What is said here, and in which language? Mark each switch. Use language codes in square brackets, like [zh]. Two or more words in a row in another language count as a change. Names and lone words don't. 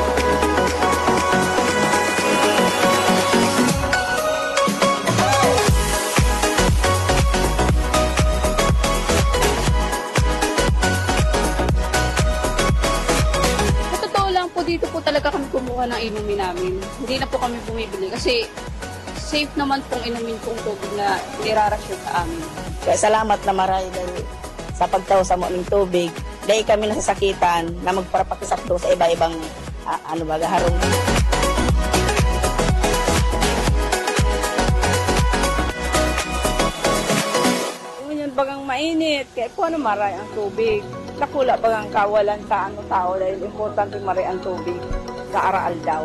[tl] Dito po talaga kami kumuha ng inumin namin. Hindi na po kami bumibili kasi safe naman pong inumin pong tubig na nirarasyon sa amin. [bik] Kaya salamat na maray dahil sa pagtaw sa aming tubig. Dahil kami nasasakitan na magparapakisakdo sa iba-ibang harong. Yun bagang mainit, kaya po maray ang tubig. Nakula bagang kawalan sa tao dahil importante maray ang tubig sa araal daw.